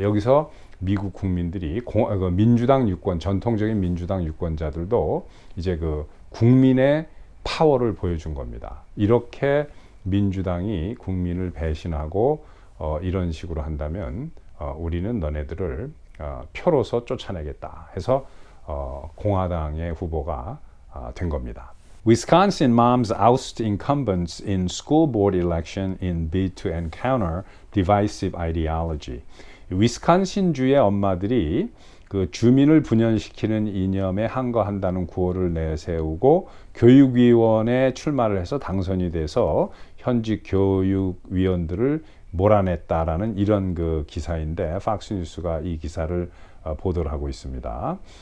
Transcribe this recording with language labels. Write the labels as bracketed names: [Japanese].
[Korean] 여기서 미국 국민들이 민주당 유권, 전통적인 민주당 유권자들도 이제 그 국민의 파워를 보여준 겁니다. 이렇게 민주당이 국민을 배신하고 이런 식으로 한다면 우리는 너네들을 표로서 쫓아내겠다 해서 공화당의 후보가 된 겁니다. [English] Wisconsin moms oust incumbents in school board election in bid to encounter divisive ideology. [Korean] 위스콘신주의 엄마들이 그 주민을 분열시키는 이념에 항거한다는 구호를 내세우고 교육위원회에 출마를 해서 당선이 돼서 현직 교육위원들을 몰아냈다라는 이런 그 기사인데 팍스뉴스가 이 기사를 보도를 하고 있습니다.